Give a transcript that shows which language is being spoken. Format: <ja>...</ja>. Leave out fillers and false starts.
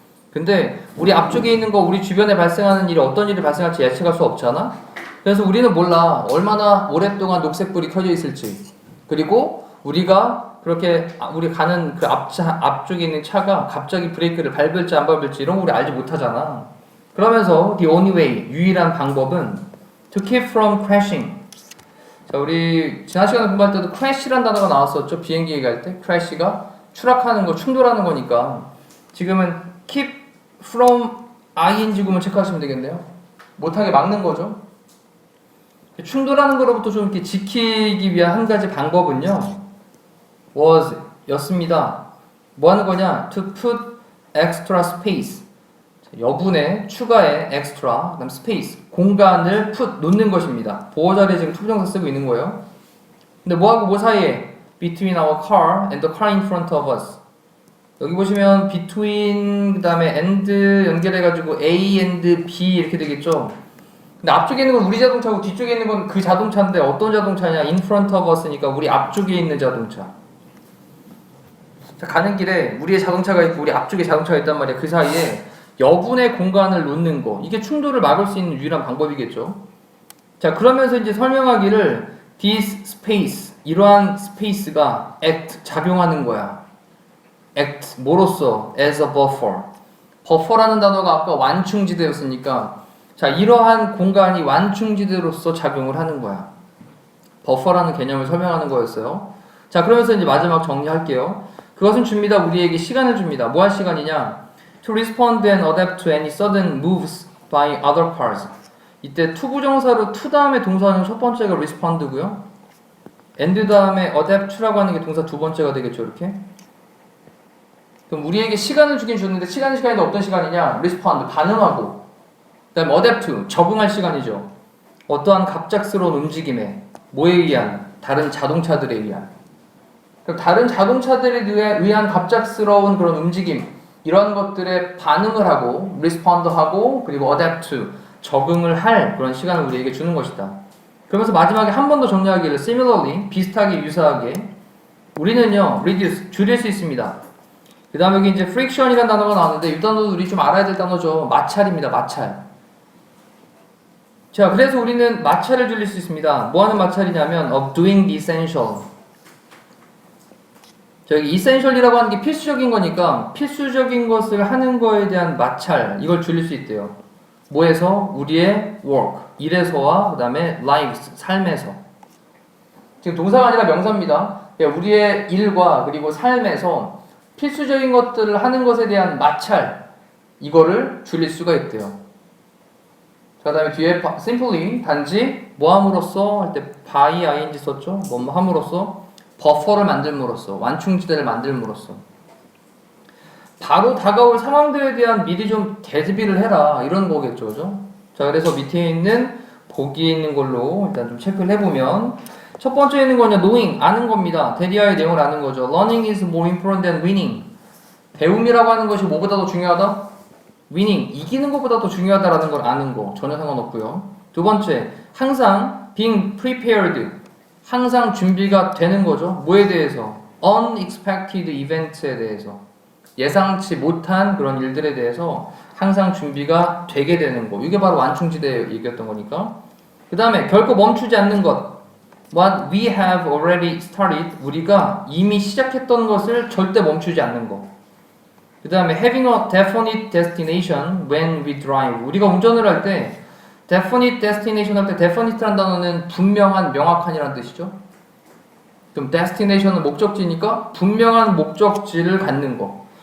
<ko>근데 우리 앞쪽에 있는 거, 우리 주변에 발생하는 일이 어떤 일이 발생할지 예측할 수 없잖아. 그래서 우리는 몰라. 얼마나 오랫동안 녹색불이 켜져 있을지. 그리고 우리가 그렇게 우리 가는 그 앞쪽에 있는 차가 갑자기 브레이크를 밟을지 안 밟을지 이런 거 우리 알지 못하잖아. 그러면서</ko> <en>the only way,</en> <ko>유일한 방법은</ko> <en>to keep from crashing.</en> <ko>자, 우리 지난 시간에 공부할 때도 crash라는 단어가 나왔었죠. 비행기 얘기할 때 crash가 추락하는 거, 충돌하는 거니까 지금은 keep from ing 구문 체크하시면 되겠네요. 못하게 막는 거죠. 충돌하는 거로부터 좀 이렇게 지키기 위한 한 가지 방법은요.</ko> <en>was</en> <ko>였습니다. 뭐 하는 거냐?</ko> <en>to put extra space.</en> <ko>여분의 추가의 extra, 그다음 space, 공간을 put 놓는 것입니다. 보호 자리에 지금 투부정사 쓰고 있는 거예요. 근데 뭐하고 뭐 사이에?</ko> <en>between our car and the car in front of us.</en> <ko>여기 보시면 between 그다음에 and 연결해가지고 A and B 이렇게 되겠죠. 근데 앞쪽에 있는 건 우리 자동차고 뒤쪽에 있는 건 그 자동차인데 어떤 자동차냐?</ko> <en>in front of us</en> <ko>니까 우리 앞쪽에 있는 자동차. 자, 가는 길에 우리의 자동차가 있고 우리 앞쪽에 자동차가 있단 말이야. 그 사이에 여분의 공간을 놓는 거. 이게 충돌을 막을 수 있는 유일한 방법이겠죠. 자, 그러면서 이제 설명하기를</ko> <en>this space,</en> <ko>이러한 스페이스가 act, 작용하는 거야.</ko> <en>act,</en> <ko>뭐로써?</ko> <en>as a buffer.</en> <ko>buffer라는 단어가 아까 완충지대였으니까 자, 이러한 공간이 완충지대로서 작용을 하는 거야. buffer라는 개념을 설명하는 거였어요. 자, 그러면서 이제 마지막 정리할게요. 그것은 줍니다. 우리에게 시간을 줍니다. 뭐 할 시간이냐?</ko> <en>To respond and adapt to any sudden moves by other cars.</en> <ko>이때 투부정사로 to 다음에 동사는 첫 번째가 respond고요. and 다음에 adapt to라고 하는 게 동사 두 번째가 되겠죠. 이렇게. 그럼 우리에게 시간을 주긴 줬는데 시간인데 어떤 시간이냐? respond, 반응하고. 그 다음에 adapt to, 적응할 시간이죠. 어떠한 갑작스러운 움직임에 뭐에 의한? 다른 자동차들에 의한. 그럼 다른 자동차들에 의한 갑작스러운 그런 움직임 이런 것들에 반응을 하고 respond 하고 그리고 adapt to 적응을 할 그런 시간을 우리에게 주는 것이다. 그러면서 마지막에 한 번 더 정리하기를 similarly 비슷하게 유사하게 우리는요 reduce 줄일 수 있습니다. 그 다음에 여기 이제 friction이라는 단어가 나왔는데 이 단어도 우리 좀 알아야 될 단어죠. 마찰입니다. 마찰. 자, 그래서 우리는 마찰을 줄일 수 있습니다. 뭐 하는 마찰이냐면</ko> <en>of doing the essential.</en> <ko>저기 essential이라고 하는 게 필수적인 거니까 필수적인 것을 하는 거에 대한 마찰 이걸 줄일 수 있대요. 뭐에서? 우리의 work, 일에서와 그 다음에 lives, 삶에서. 지금 동사가 아니라 명사입니다. 우리의 일과 그리고 삶에서 필수적인 것들을 하는 것에 대한 마찰 이거를 줄일 수가 있대요. 그 다음에 뒤에 simply 단지 뭐 함으로써 할 때 by ing 썼죠. 뭐 함으로써 버퍼를 만들므로써 완충지대를 만들므로써 바로 다가올 상황들에 대한 미리 좀 대비를 해라 이런 거겠죠. 그죠? 자, 그래서 밑에 있는 보기에 있는 걸로 일단 좀 체크를 해보면 첫 번째 있는 거냐 knowing 아는 겁니다. 대리아의 내용을 아는 거죠.</ko> <en>Learning is more important than winning.</en> <ko>배움이라고 하는 것이 뭐보다 더 중요하다? winning 이기는 것보다 더 중요하다라는 걸 아는 거 전혀 상관없고요. 두 번째 항상</ko> <en>being prepared</en> <ko>항상 준비가 되는 거죠. 뭐에 대해서?</ko> <en>unexpected event</en> <ko>에 대해서 예상치 못한 그런 일들에 대해서 항상 준비가 되게 되는 거. 이게 바로 완충지대 얘기였던 거니까. 그 다음에 결코 멈추지 않는 것.</ko> <en>What we have already started.</en> <ko>우리가 이미 시작했던 것을 절대 멈추지 않는 거. 그 다음에</ko> <en>having a definite destination when we drive.</en> <ko>우리가 운전을 할 때</ko> <en>definite destination</en> <ko>할 때 definite라는 단어는 분명한, 명확한이라는 뜻이죠. 그럼 destination은 목적지니까 분명한 목적지를 갖는 거.</ko>